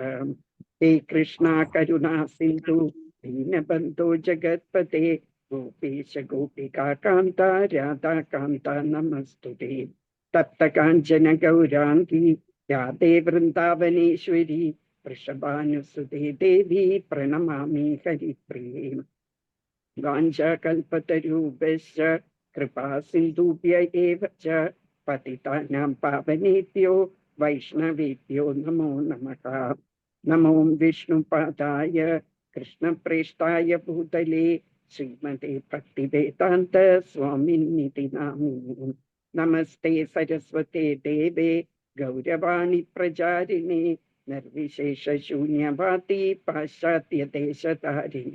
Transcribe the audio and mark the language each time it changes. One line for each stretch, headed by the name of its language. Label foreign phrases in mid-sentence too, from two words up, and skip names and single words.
Sanskrit: ഹേ കൃഷ്ണ കരുണാ സിന്ധു ദീനബന്ധോ ജഗത്പതേ ഗോപീശ ഗോപികാകാന്ത രാധാകാന്ത നമസ്തുതേ. തപ്തകാഞ്ചന ഗൗരാംഗി രാധേ വൃന്ദാവനേശ്വരി വൃഷഭാനുസുതേ ദേവി പ്രണമാമി ഹരിപ്രിയേ. വാഞ്ചാകൽപതരൂപശ്ച കൃപാ സിന്ധുഭ്യ ഏവ ച പതിതാനാം പാവനേഭ്യോ വൈഷ്ണവേഭ്യോ നമോ നമഃ. നമോ വിഷ്ണുപാദായ കൃഷ്ണപ്രേഷ്ഠായ ഭൂതലേ ശ്രീമതേ ഭക്തിവേദാന്ത സ്വാമിന്നിതി നാമിനേ. നമസ്തേ സരസ്വതേ ദേവേ ഗൗരവാണി പ്രചാരിണേ നിർവിശേഷശൂന്യവാദി പാശ്ചാത്യദേശധാരിണി.